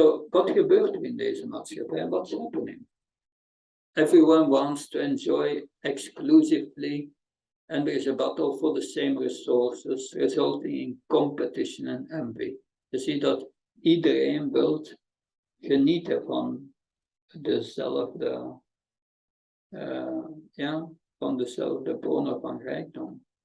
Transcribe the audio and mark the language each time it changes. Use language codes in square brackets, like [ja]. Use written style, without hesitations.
[nl] Wat gebeurt er in deze maatschappij? [en] What's happening? Everyone wants to enjoy exclusively, and there is a battle for the same resources, resulting in competition and envy. [nl] Je ziet dat iedereen wil genieten van dezelfde, van dezelfde bronnen van rijkdom.